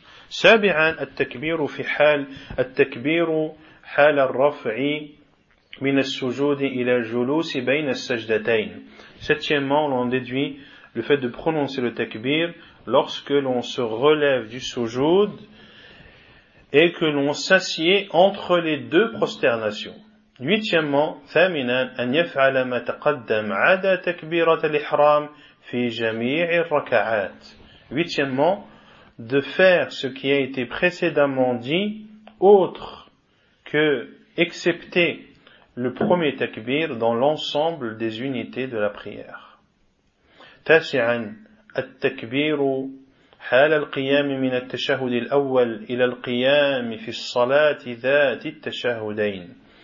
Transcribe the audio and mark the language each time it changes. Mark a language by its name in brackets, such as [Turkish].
[Arabic] سابعا التكبير في حال التكبير حال الرفع من السجود إلى الجلوس بين السجدتين. [French] Septièmement, on en déduit le fait de prononcer le takbir lorsque l'on se relève du sujoud et que l'on s'assied entre les deux prosternations. Huitièmement, [Arabic] ثامناً أن يفعل ما تقدم عدا تكبيرة الإحرام في جميع الركعات. [French] Huitièmement, de faire ce qui a été précédemment dit autre que excepté le premier takbir dans l'ensemble des unités de la prière. [Arabic] تاسعا التكبير حال القيام من التشهد الأول إلى القيام في الصلاة ذات التشهدين.